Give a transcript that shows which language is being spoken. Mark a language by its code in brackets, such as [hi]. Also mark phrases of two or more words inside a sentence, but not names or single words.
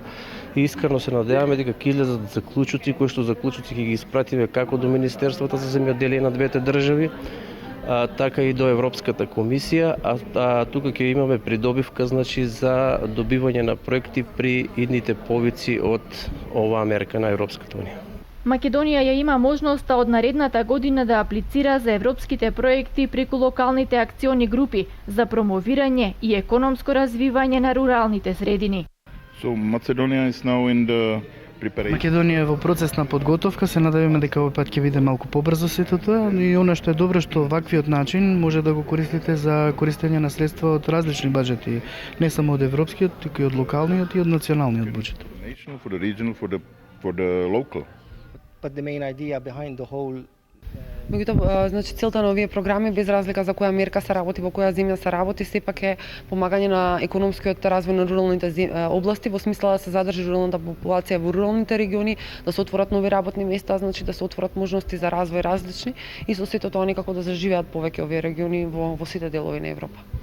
[mk] И искрено се надеваме дека ќе излезат заклучоци, кои што заклучоци ќе ги испратиме како до Министерството за земјоделие на двете држави, така и до Европската комисија, а тука ќе имаме придобивка, значи за добивање на проекти при идните повици од оваа мерка на Европската унија. Македонија ја има можноста од наредната година да аплицира за европските проекти преку локалните акциони групи за промовирање и економско развивање на руралните средини. [en] So Macedonia is now in the [mk] Македонија е во процес на подготовка, се надеваме дека овој пат ќе биде малку побрзо сето тоа, и она што е добро што ваквиот начин може да го користите за користење на средства од различни баџети, не само од европскиот, туку и од локалниот и од националниот буџет. [en] for the regional, for the local. But the main idea behind the whole [mk] Меѓутоа, значи целта на овие програми, без разлика за која мерка се работи, во која земја се работи, сепак е помагање на економскиот развој на руралните области, во смисла да се задржи руралната популација во руралните региони, да се отворат нови работни места, значи да се отворат можности за развој различни и со сето тоа некако да заживеат повеќе овие региони во сите делови на Европа.